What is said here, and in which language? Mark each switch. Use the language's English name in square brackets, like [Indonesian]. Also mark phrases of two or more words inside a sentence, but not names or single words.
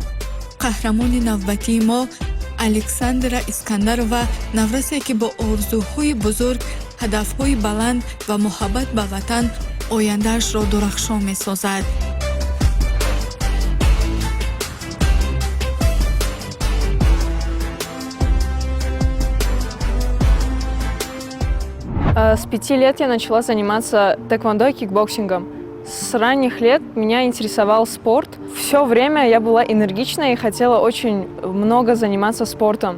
[Tajik] қаҳрамони навбатии мо Александра Искандарова наврасе ки бо орзуҳои бузург, ҳадафҳои баланд ва муҳаббат ба ватан ояндаашро дурахшон месозад. [Russian] С 5 лет я начала заниматься тэквондо и кикбоксингом. С ранних лет меня интересовал спорт. Все время я была энергичной и хотела очень много заниматься спортом.